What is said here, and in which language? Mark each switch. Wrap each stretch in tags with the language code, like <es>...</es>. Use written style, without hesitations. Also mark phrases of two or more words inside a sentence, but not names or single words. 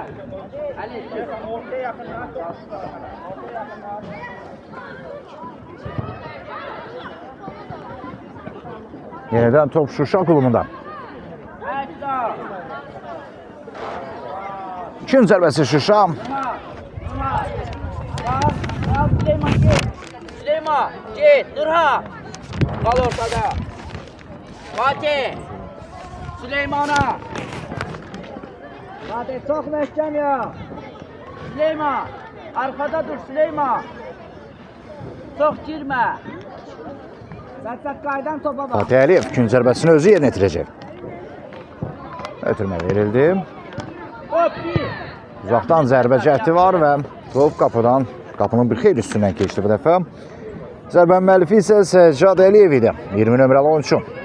<tr>Ali. Ortaya yakın.</tr> <az>Yenidən top Şuşa klubunda. Ekran. İkinci zərbəsi Şuşa.</az> <tr>Süleyman git. Süleyman git. Nurhan. Kal ortada. Fatih. Süleyman'a. Fatih çok meşgul ya. Süleyman. Arkada dur Süleyman. Çok girme. Satsat kaydan topa bak.</tr> <az>Fatih Əliyev ikinci zərbəsini özü yerinə yetirəcək. Ötürmə verildi. Hop bir. Uzaqdan zərbə cəhdi var və top qapının bir xeyli üstündən keçdi bu dəfə. Zərbənin müəllifi isə Səccad Əliyev idi.</az> <tr>20 nömrəli oyuncu.</tr>